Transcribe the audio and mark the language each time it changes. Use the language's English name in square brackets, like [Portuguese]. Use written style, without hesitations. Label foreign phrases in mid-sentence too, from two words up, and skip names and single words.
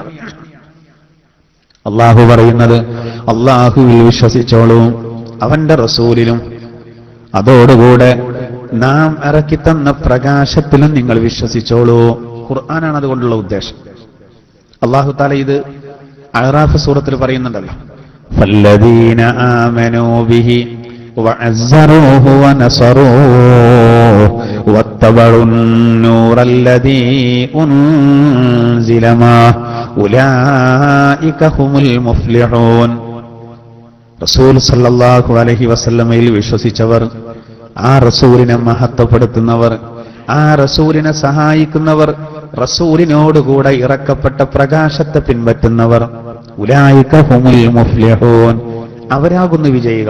[Malayalam] അള്ളാഹു പറയുന്നത് അള്ളാഹുവിൽ വിശ്വസിച്ചോളൂ, അവന്റെ റസൂലിലും, അതോടുകൂടെ നാം ഇറക്കിത്തന്ന പ്രകാശത്തിലും നിങ്ങൾ വിശ്വസിച്ചോളൂ. ഖുർആനാണ് അതുകൊണ്ടുള്ള ഉദ്ദേശം. [Arabic] الله تعالى [Malayalam] ഇത് അഅറാഫ് സൂറത്തിൽ പറയുന്നുണ്ടല്ലോ, [Arabic] فالذين آمنوا به وعزروه ونصروه واتبعوا النور الذي أنزل معه أولئك هم المفلحون. [Malayalam] റസൂൽ [Arabic] صلى الله عليه وسلم [Malayalam] വിശ്വസിച്ചവർ, ആ റസൂലിനെ മഹത്വപ്പെടുത്തുന്നവർ, ആ റസൂലിനെ സഹായിക്കുന്നവർ, റസൂലിനോടുകൂടെ ഇറക്കപ്പെട്ട പ്രകാശത്തെ പിൻപറ്റുന്നവർ, [Arabic] أولئك هم المفلحون, [Malayalam] അവരാകുന്നു വിജയികൾ.